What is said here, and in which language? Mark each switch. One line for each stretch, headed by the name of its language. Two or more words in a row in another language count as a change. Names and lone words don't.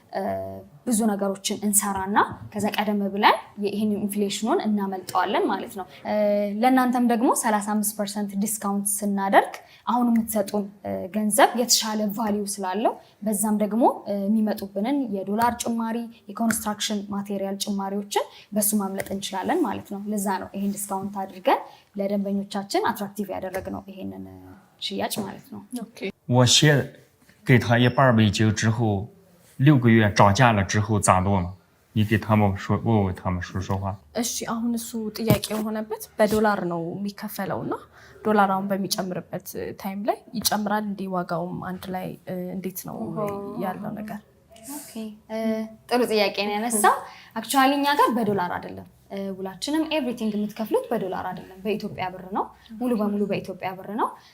Amharic: ብዙ ነገሮችን እንሰራና ከዛ ቀደም ብለን ይህንን ኢንፍሌሽኑን እናመልጠዋለን ማለት ነው። ለእናንተም ደግሞ 35% ዲስካውንት ስናደርግ አሁን የምትሰጡን ገንዘብ የተሻለ ቫሊዩ ስላለው በዛም ደግሞ የሚመጡብንን የዶላር ጭማሪ
English: construction material
Amharic: ጭማሪዎችን በሱ ማምለጥ እንችላለን ማለት ነው። ለዛ ነው ይሄን ዲስካውንት አድርገን ለደንበኞቻችን አትራክቲቭ ያደረግነው ይሄንን ሽያጭ ማለት ነው።
Chinese: 我写给他1半美金之后6个月涨价了之后咋弄呢？你给他们说问问他们说话。
Amharic: እሺ አሁን እሱ ጥያቄ የሆነበት በዶላር ነው የሚከፈለውና ዶላር አሁን በሚጨምርበት ታይም ላይ ይጨምራል እንዴ? ዋጋውም አንድ ላይ እንዴት ነው ያለው ነገር? ኦኬ ጥሩ ጥያቄ ነው ያነሳው። አክቹአሊ እኛ ጋር በዶላር አይደለም ውላችንም ኤቭሪቲንግ የምትከፍሉት በዶላር አይደለም በኢትዮጵያ ብር ነው። ሙሉ በሙሉ በኢትዮጵያ ብር ነው።